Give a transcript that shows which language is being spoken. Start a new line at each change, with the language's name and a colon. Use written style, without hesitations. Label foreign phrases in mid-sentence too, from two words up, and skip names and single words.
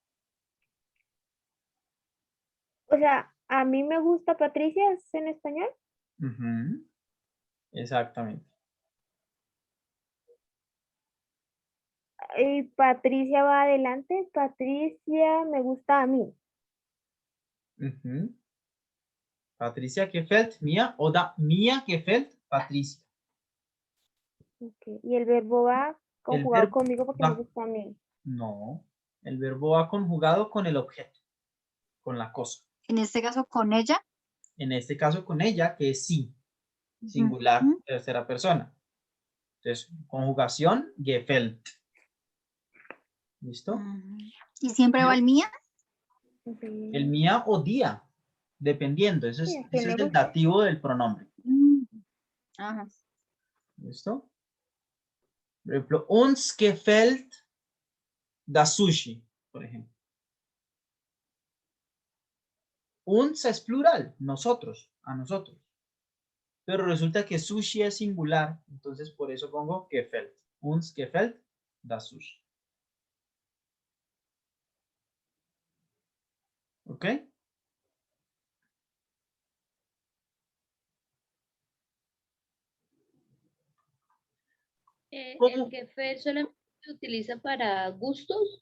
Spanish: O sea, a mí me gusta Patricia, ¿es en español? Ujú. Exactamente. Y Patricia va adelante. Patricia me gusta a mí.
German: Ujú. Patricia gefällt mir oder mir gefällt Patricia.
Spanish: Ok, y el verbo va El conjugado verbo conmigo porque me va, gusta a mí. no, el verbo va conjugado con el objeto, con la cosa. En este caso, con ella. En este caso con ella, que es sí, Ujú. singular, tercera persona. Entonces, conjugación, gefällt. ¿Listo? Ujú. ¿Y siempre va el mía? Ok. El mía o día, dependiendo. Eso Sí, es, es que eso me es el gusta. dativo del pronombre. Mm. Ajá. ¿Listo? Por ejemplo,
German: uns gefällt das Sushi,
Spanish: por ejemplo. Uns es plural, nosotros, a nosotros. Pero resulta que sushi es singular, entonces por eso pongo gefällt.
German: Uns gefällt das Sushi. ¿Ok?
Spanish: El ¿Cómo? Gefe solamente se utiliza para gustos